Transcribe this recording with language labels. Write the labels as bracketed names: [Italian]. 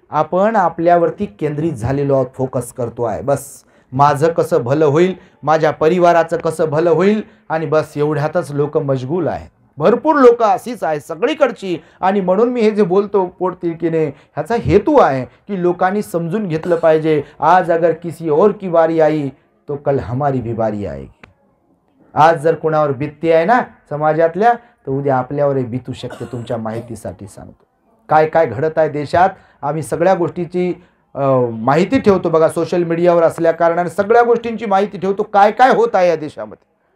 [Marathi] आपण आपल्यावरती केंद्रित झालेलो आहोत, फोकस करतो आहे. बस माझं कसं भलं होईल, माझ्या परिवाराचं कसं भलं होईल, आणि बस एवढ्यातच लोक मशगूल आहेत. भरपूर लोक अशीच आहे सगळीकडची. आणि म्हणून मी हे जे बोलतो पोटतिडकीने, ह्याचा हेतू आहे की लोकांनी समजून घेतलं पाहिजे. [Hindi] आज अगर किसी और की बारी आई तो कल हमारी भी बारी आएगी. [Marathi] आज जर कोणावर बित्ती आहे ना समाजातल्या, तर उद्या आपल्यावरही बितू शकते. तुमच्या माहितीसाठी सांगतो. काय काय घडत आहे देशात, आम्ही सगळ्या गोष्टीची माहिती ठेवतो. बघा, सोशल मीडियावर असल्या कारणाने सगळ्या गोष्टींची माहिती ठेवतो. काय काय होत आहे या देशामध्ये.